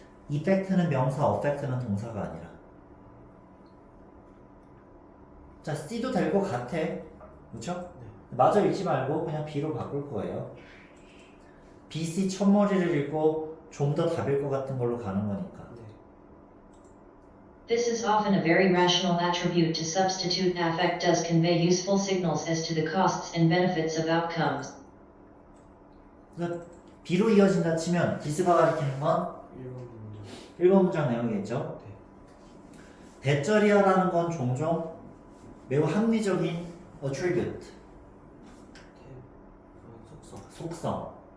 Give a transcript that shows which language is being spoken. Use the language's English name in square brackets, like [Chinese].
[Korean] effect는 명사, affect는 동사가 아니라. 자, C도 될 것 같아. 그쵸? 네. 마저 읽지 말고 그냥 B로 바꿀 거예요. B, C 첫머리를 읽고 좀 더 답일 것 같은 걸로 가는 거니까. 네. [English] This is often a very rational attribute to substitute affect does convey useful signals as to the costs and benefits of outcomes. [Korean] 그래서 B로 이어진다 치면 this가 가리키는 건 1번 문제. 1번 문장 내용이겠죠. 네. 대절이야라는 건 종종 매우 합리적인 attribute, 속성. 속성.